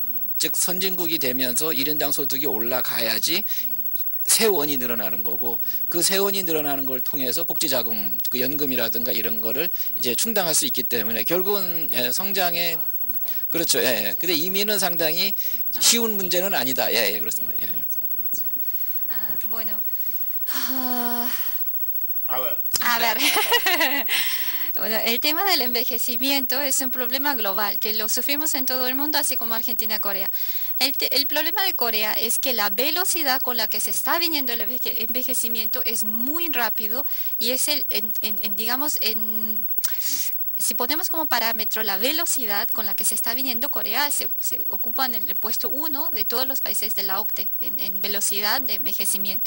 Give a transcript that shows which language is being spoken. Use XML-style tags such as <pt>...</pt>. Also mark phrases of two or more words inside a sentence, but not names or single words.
<ko>즉 선진국이 되면서 1인당 소득이 올라가야지 세원이 늘어나는 거고 그 세원이 늘어나는 걸 통해서 복지자금, 그 연금이라든가 이런 거를 이제 충당할 수 있기 때문에 결국은 성장에 그렇죠. 예. 근데 이민은 상당히 쉬운 문제는 아니다. 예, 그렇습니다. 예.</ko> <es>Bueno. A ver. A ver. Bueno, el tema del envejecimiento es un problema global que lo sufrimos en todo el mundo, así como Argentina y Corea. El problema de Corea es que la velocidad con la que se está viniendo el envejecimiento es muy rápido y es digamos, si ponemos como parámetro la velocidad con la que se está viniendo, Corea se ocupa en el puesto 1 de todos los países de la OCDE en velocidad de envejecimiento.</es>